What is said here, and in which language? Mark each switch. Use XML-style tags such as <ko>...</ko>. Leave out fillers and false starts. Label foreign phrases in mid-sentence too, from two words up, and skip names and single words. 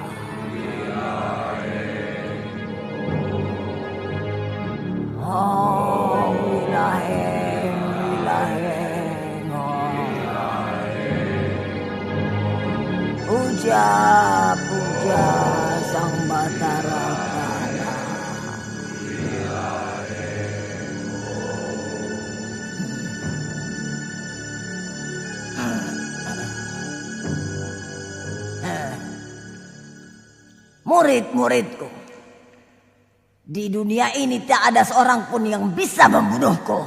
<jv>Om Wilaheng, Wilaheng, Puja-puja Sang Batara Kala.</jv> <id>Murid-muridku, di dunia ini tak ada seorang pun yang bisa membunuhku.</id>